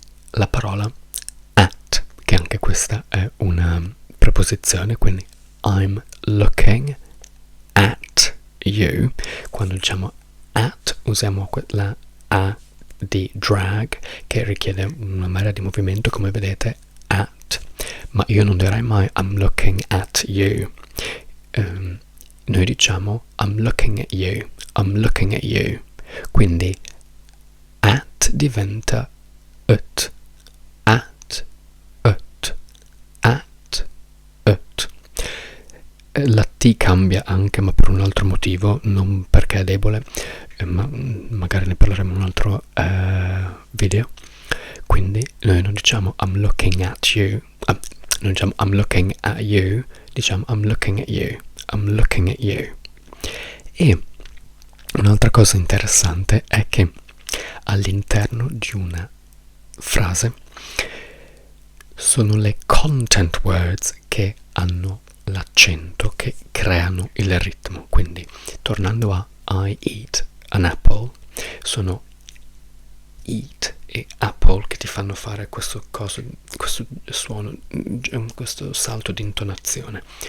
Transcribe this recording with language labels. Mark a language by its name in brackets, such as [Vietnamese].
[Italian] La parola at, che anche questa è una preposizione, quindi [English] I'm looking at you. [Italian] Quando diciamo at usiamo la A di drag, che richiede una marea di movimento, come vedete, at, ma io non direi mai [English] I'm looking at you. [Italian] Noi diciamo [English] I'm looking at you, I'm looking at you. [Italian] Quindi at diventa ut, at, ut, at, ut. La T cambia anche, ma per un altro motivo, non perché è debole, ma magari ne parleremo in un altro video. Quindi noi non diciamo [English] I'm looking at you, [Italian] non diciamo [English] I'm looking at you, [Italian] diciamo [English] I'm looking at you, I'm looking at you. [Italian] E un'altra cosa interessante è che all'interno di una frase sono le content words che hanno l'accento, che creano il ritmo. Quindi tornando a [English] I eat an apple, [Italian] sono eat e apple che ti fanno fare questo suono, questo salto di intonazione.